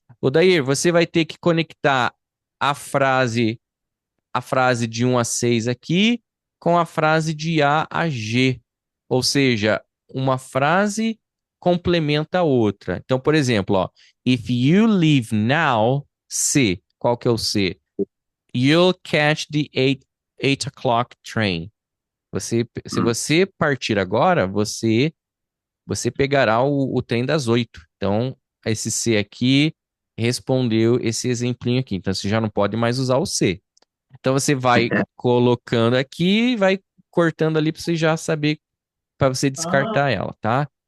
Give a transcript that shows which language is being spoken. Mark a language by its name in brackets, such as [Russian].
[Portuguese] Odair, você vai ter que conectar a frase, a frase de 1 a 6 aqui com a frase de A a G. Ou seja, uma frase complementa a outra. Então, por exemplo, ó, [English] if you leave now, [Portuguese] C. Qual que é o C? [English] You'll catch the 8 o'clock train. [Portuguese] Se você partir agora, você pegará o trem das 8. Então, esse C aqui respondeu esse exemplinho aqui. Então, você já não pode mais usar o C. Então, você vai colocando aqui e vai cortando ali para você já saber, para você descartar ela, tá?